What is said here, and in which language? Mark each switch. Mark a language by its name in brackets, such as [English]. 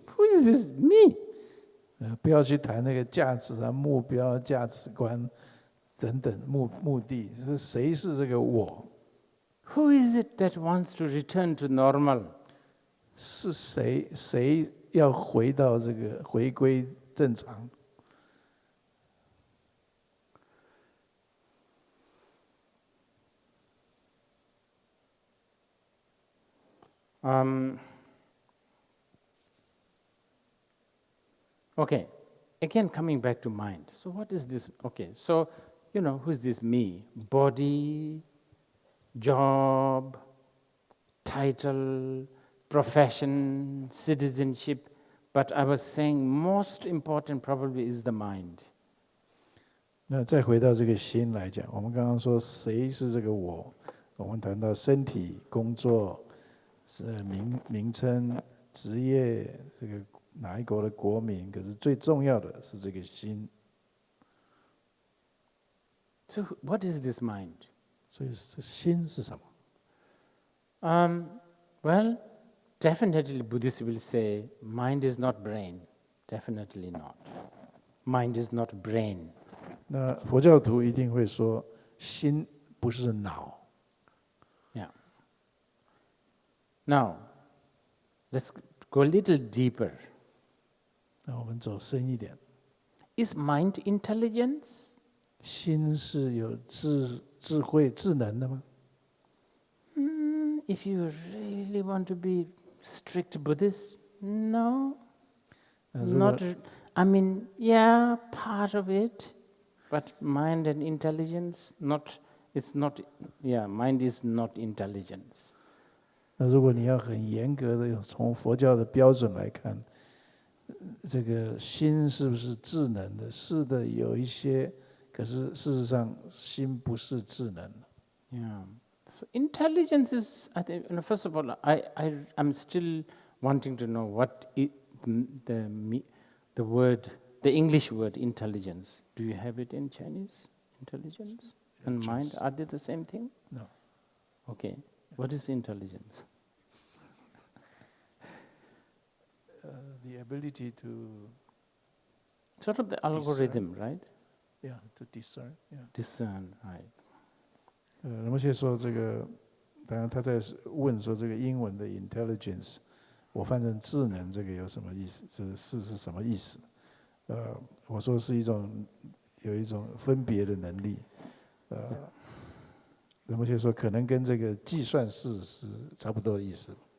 [English] Who is this me? [Chinese] 不要去谈那个价值啊、目标、价值观等等目的，是谁是这个我？ [English] Who is it that wants to return to normal? [Chinese] 是谁要回到这个回归正常。 [English] Okay, again coming back to mind. So what is this? Okay, so who's this me? Body, job, title, profession, citizenship. But I was saying most important probably is the mind. [Chinese] 那再回到这个心来讲，我们刚刚说谁是这个我？我们谈到身体、工作、名称、职业，这个哪一国的国民？可是最重要的是这个心。 [English] So what is this mind? [Chinese] 所以这心是什么？ [English] Well, definitely Buddhists will say mind is not brain. Definitely not. Mind is not brain. [Chinese] 那佛教徒一定会说，心不是脑。 [English] Yeah. Now, let's go a little deeper. [Chinese] 那我们走深一点， [English] Is mind intelligence? [Chinese] 心是有智慧、智能的吗？ [English] If you really want to be strict Buddhist, no. Not. I mean, yeah, part of it, but mind and intelligence, not. It's not. Yeah, mind is not intelligence. [Chinese] 那如果你要很严格的从佛教的标准来看，这个心是不是智能的？是的，有一些，可是事实上心不是智能的。 [English] Yeah. So intelligence is, I think, first of all, I'm still wanting to know what the word, the English word intelligence. Do you have it in Chinese? Intelligence and mind, are they the same thing? No. Okay. What is intelligence? The ability to Sort of the algorithm, right? yeah to discern yeah. Discern, right. [Chinese] 那么现在说这个，当然他在问说这个英文的 intelligence， 我翻成智能这个有什么意思？这是什么意思？我说是有一种分别的能力，那么现在说可能跟这个计算式是差不多的意思。